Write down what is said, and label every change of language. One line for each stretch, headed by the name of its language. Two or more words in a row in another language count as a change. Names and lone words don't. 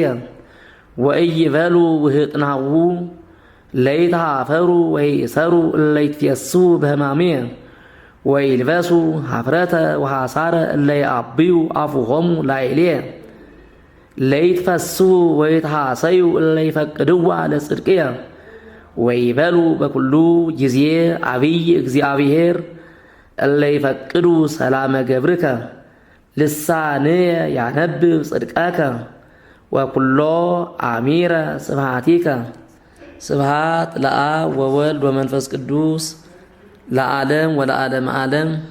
Geez: ወኢይበሉ ውህጥናሁ ለይትሃፈሩ ወይእሰሩ እለ ይትፌስሑ በሕማምየ ወይልበሱ ኀፍረተ ወሐሳረ እለ ይዐብዩ አፉሆሙ ላዕሌየ ለይትፈስሑ ወይትሐሰዩ እለ ይፈቅድዋ ለጽድቅየ ወይበሉ በኩሉ ጊዜ አብይ እግዚአብሔር እለ ይፈቅዱ ሰላመ ገብርከ ልሳንየ ያነብብ ጽድቀከ ወኩሎ አሚረ ስብሐቲከ። ስብሐት ለአብ ወወልድ ወመንፈስ ቅዱስ ለዓለም ወለዓለመ ዓለም።